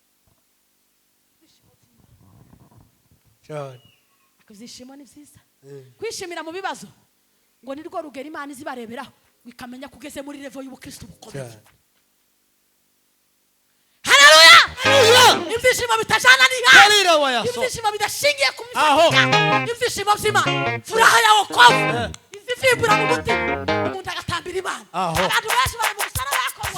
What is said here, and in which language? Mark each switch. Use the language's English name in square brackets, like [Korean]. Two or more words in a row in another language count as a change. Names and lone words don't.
[Kinyarwanda] ibyishimo ni byiza kwishimira mu bibazo ngo ni rwo rugera Imana izibareberaho wikamenya kugeze muri level y'ubukristo bukomeye haleluya ibyishimo bitajana n'ihanga ibyishimo bidashingiye ku mifatika ibyishimo by'Imana [Swahili] furaha ya wokovu [Kinyarwanda] izivibura mu mutima umuntu agatambira Imana abantu benshi bari mu gusara bakomwa